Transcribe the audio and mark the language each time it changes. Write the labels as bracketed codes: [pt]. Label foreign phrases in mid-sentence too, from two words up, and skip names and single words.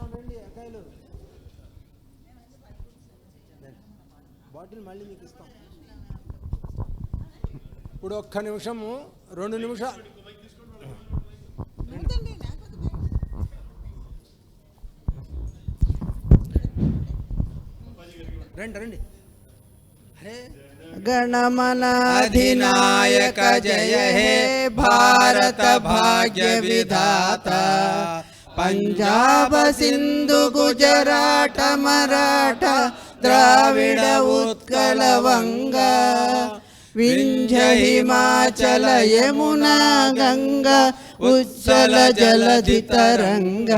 [te] రండి అక్కాయిలు, బాటిల్ మళ్ళీ మీకు ఇస్తాం. ఇప్పుడు 1 నిమిషము, 2 నిమిషాలు. రండి రండి. [bn] গণমন অধিনায়ক জয় হে ভারত ভাগ্য বিধাতা, পঞ্জাব সিন্ধু গুজরাট মরাঠা দ্রাবিড় উৎকল বঙ্গ, বিন্ধ্য হিমাচল যমুনা গঙ্গা উচ্ছল জলধি তরঙ্গ,